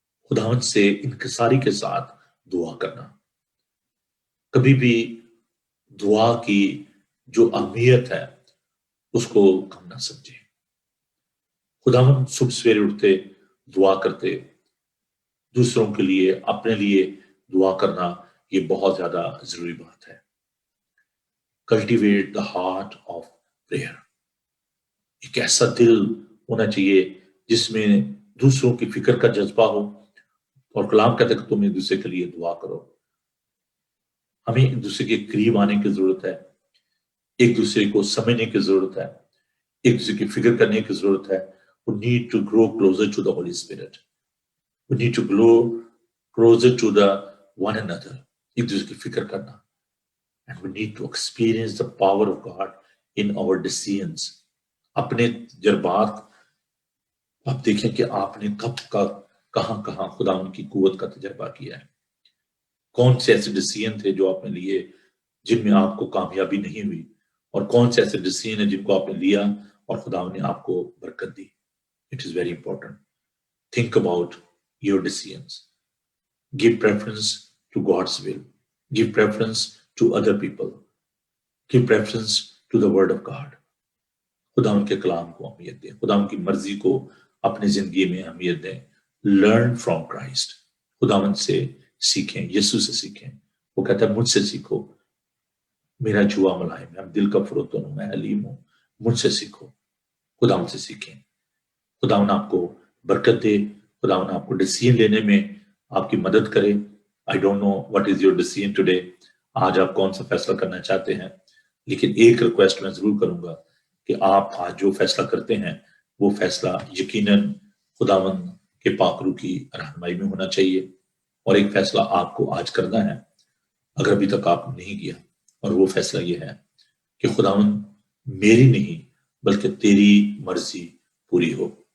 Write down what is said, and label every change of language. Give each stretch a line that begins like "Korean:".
Urdu: خداوند سے انکساری کے ساتھ دعا کرنا. کبھی بھی دعا کی جو اہمیت ہے اس کو کم نہ سمجھیں. خداوند صبح سویرے اٹھتے دعا کرتے، دوسروں کے لیے اپنے لیے دعا کرنا یہ بہت زیادہ ضروری بات ہے.
English: Cultivate the heart of prayer.
Urdu: ایک ایسا دل ہونا چاہیے جس میں دوسروں کی فکر کا جذبہ ہو، اور کلام کہتا ہے کہ تم ایک دوسرے کے لیے دعا کرو. ہمیں ایک دوسرے کے قریب آنے کی ضرورت ہے، ایک دوسرے کو سمجھنے کی ضرورت ہے، ایک دوسرے کی فکر کرنے کی ضرورت ہے.
English: We need to grow closer to the Holy Spirit. We need to grow closer to the one another.
Urdu: ایک دوسرے کی فکر کرنا.
English: And we need to experience the power of God in our decisions.
Urdu: اپنے تجربات آپ دیکھیں کہ آپ نے کہاں خدا ان کی قوت کا تجربہ کیا ہے. کون سے ایسے ڈیسیژن تھے جو آپ نے لیے جن میں آپ کو کامیابی نہیں ہوئی، اور کون سے ایسے ڈیسیژن ہیں جن کو آپ نے لیا اور خدا نے آپ کو برکت دی.
English: It is very important. Think about your decisions. Give preference to God's will. Give preference to other people. Give preference to the word of God.
Urdu: خدا ان کے کلام کو اہمیت دیں، خدا ان کی مرضی کو اپنی زندگی میں اہمیت دیں.
English: Learn from Christ.
Urdu: خدا ان سے سیکھیں، یسوع سے سیکھیں. وہ کہتا ہے مجھ سے سیکھو، میرا جوا ملائم ہے، دل کا فروتن ہوں، میں حلیم ہوں، مجھ سے سیکھو. خدا ان سے سیکھیں. خداوند آپ کو برکت دے. خداوند آپ کو ڈیسیژن لینے میں آپ کی مدد کرے.
English: I don't know what is your decision today.
Urdu: آج آپ کون سا فیصلہ کرنا چاہتے ہیں، لیکن ایک ریکویسٹ میں ضرور کروں گا کہ آپ آج جو فیصلہ کرتے ہیں وہ فیصلہ یقیناً خداوند کے پاک روح کی رہنمائی میں ہونا چاہیے. اور ایک فیصلہ آپ کو آج کرنا ہے اگر ابھی تک آپ نے نہیں کیا، اور وہ فیصلہ یہ ہے کہ خداوند میری نہیں بلکہ تیری مرضی پوری ہو.